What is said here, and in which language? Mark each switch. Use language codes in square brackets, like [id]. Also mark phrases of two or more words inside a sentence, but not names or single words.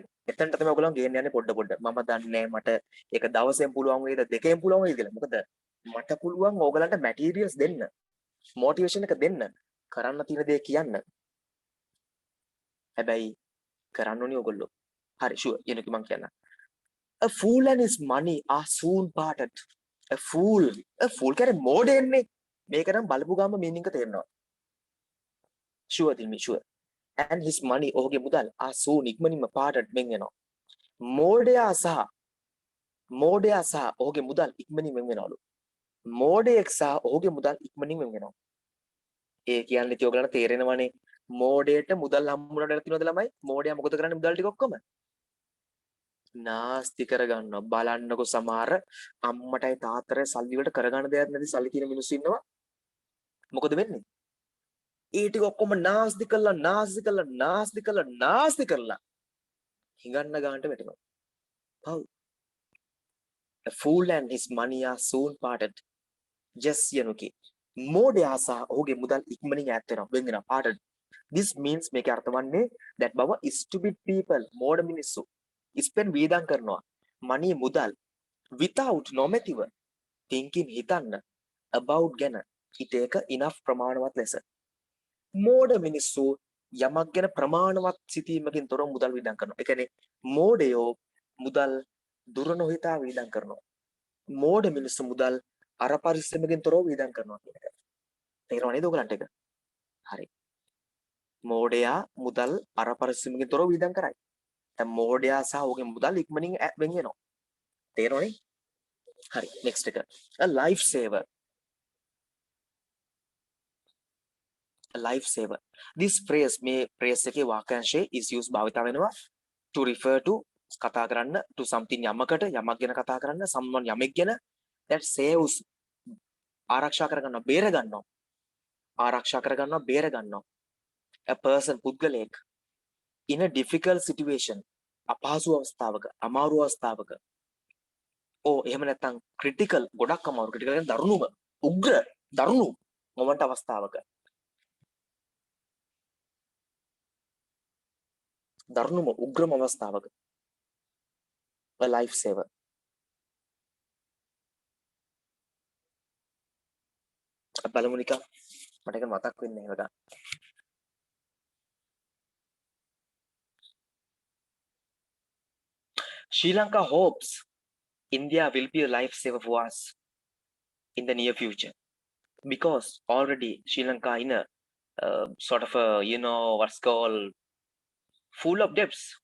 [si] එතනට තමයි ඔයගොල්ලෝ ගේන්න යන්නේ පොඩ. මම දන්නේ මට ඒක දවසෙන් පුළුවන් වේද දෙකෙන් පුළුවන් වේද කියලා. මොකද මට පුළුවන් ඕගලන්ට materials දෙන්න. motivation එක දෙන්න. කරන්න තියෙන දේ කියන්න. හැබැයි කරන්න ඕනි ඔයගොල්ලෝ. හරි sure. එනක මම කියන්න. [en] A fool and his money are soon parted. A fool [si] කියන්නේ මෝඩෙන්නේ. මේක නම් බලපු ගාම meaning එක තේරෙනවා. [en] Sure, tell me sure. And his money, [si] ඔහුගේ මුදල් [en] are soon [si] ඉක්මනින්ම parted වෙන් වෙනවා. මෝඩයා සහ ඔහුගේ මුදල් ඉක්මනින් වෙන් වෙනවලු. මෝඩයෙක් සහ ඔහුගේ මුදල් ඉක්මනින් වෙන් වෙනවා. ඒ කියන්නේ ඉතින් ඔයගලන්ට තේරෙනවනේ මෝඩයට මුදල් හම්බුනට තියෙනවද ළමයි? මෝඩයා මොකද කරන්නේ මුදල් ටික ඔක්කොම? නාස්ති කරගන්නවා. බලන්නකො සමහර අම්මටයි තාත්තටයි සල්ලි වලට කරගන්න දෙයක් නැති සල්ලි තියෙන මිනිස්සු ඉන්නවා. මොකද වෙන්නේ? ඒ ටික ඔක්කොම නාස්ති කරලා හිඟන්න ගන්නට වැටෙනවා. පව්. [en] A fool and his money are soon parted. [si] Just යනුකි. මෝඩයා සහ ඔහුගේ මුදල් ඉක්මනින් ඈත් වෙනවා. වෙන් වෙනවා. [en] parted. This means [si] මේකේ අර්ථ වන්නේ that බව [en] stupid people [si] මෝඩ මිනිස්සු spend වේදම් කරනවා. money මුදල් without නොමැතිව thinking හිතන්න about ගැන it එක enough ප්‍රමාණවත් ලෙස. මෝඩ මිනිස්සු යමක් ගැන ප්‍රමාණවත් සිතීමකින් තොරව මුදල් වියදම් කරනවා. ඒ කියන්නේ මෝඩයෝ මුදල් දුර නොහිතා වියදම් කරනවා. මෝඩ මිනිස්සු මුදල් අර පරිස්සමකින් තොරව වියදම් කරනවා කියන එක. තේරෙනව නේද ඔයගලන්ට ඒක? හරි. මෝඩයා මුදල් අර පරිස්සමකින් තොරව වියදම් කරයි. දැන් මෝඩයා සහ ඔහුගේ මුදල් ඉක්මනින් වෙන් වෙනවා. තේරෙනවනේ? හරි. next එක. [en] a life saver. A life saver. This phrase [si] මේ phrase එකේ වාක්‍යාංශයේ [en] is used [si] භාවිත වෙනවා [en] to refer to [si] කතා කරන්න [en] to [si] something යමකට යමක් ගැන කතා කරන්න someone යමෙක් ගැන [en] that saves [si] ආරක්ෂා කරගන්නවා බේර ගන්නවා ආරක්ෂා කරගන්නවා බේර ගන්නවා [en] a person [si] පුද්ගලයෙක් [en] in a difficult situation [si] අපහසු අවස්ථාවක අමාරු අවස්ථාවක එහෙම නැත්නම් critical ගොඩක් අමාරු critical කියන්නේ දරුණුම උග්‍ර දරුණු මොමන්ට් අවස්ථාවක දරුණුම උග්‍රම අවස්ථාවක [en] a life saver. [si] බලමු නිකන් මට ඒක මතක් වෙන්නේ නැහැ වඩා. [en] Sri Lanka hopes India will be a life saver for us in the near future because already Sri Lanka in a sort of a what's called full of debts.